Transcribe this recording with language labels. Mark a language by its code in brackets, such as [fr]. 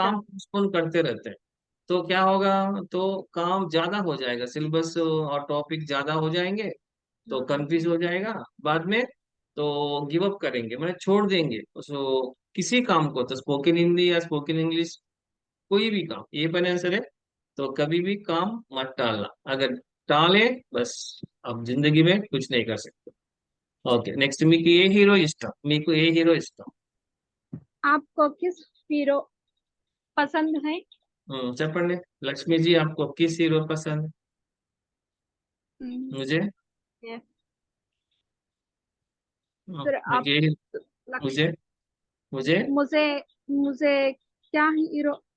[hi] काम पोस्टपोन करते रहते हैं. तो क्या होगा, तो काम ज्यादा हो जाएगा, सिलेबस और टॉपिक ज्यादा हो जाएंगे, तो कंफ्यूज हो जाएगा बाद में, तो गिव अप करेंगे, मतलब छोड़ देंगे सो किसी काम को, तो स्पोकन हिंदी या स्पोकन इंग्लिश कोई भी काम, ये पहले आंसर है. तो कभी भी काम मत टालना, अगर टाले बस आप जिंदगी में कुछ नहीं कर सकते. [te] ఓకే నెక్స్ట్ మీకు ఏ హీరో ఇష్టం, మీకు ఏ హీరో ఇష్టం? [hi] आपको किस हीरो पसंद है? [te] చెప్పండి [hi] లక్ష్మి जी, आपको किस हीरो पसंद? मुझे [en] Yes. [hi] हाँ, सर आप मुझे मुझे मुझे मुझे मुझे क्या हीरो